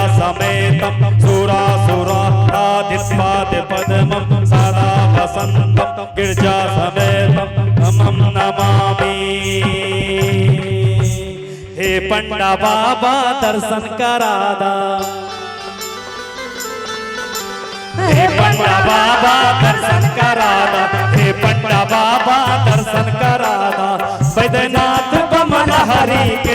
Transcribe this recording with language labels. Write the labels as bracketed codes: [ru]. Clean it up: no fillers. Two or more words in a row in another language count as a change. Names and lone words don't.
[sa] समेतं सुरासुराधिपादिपद्मं सदा वसन्तं गिरिजा समेतं अहं नमामि। [bho] हे पंडा बाबा दर्शन करादा, हे पंडा बाबा दर्शन करादा, हे पंडा बाबा दर्शन करादा, बैद्यनाथ बमन हरि के।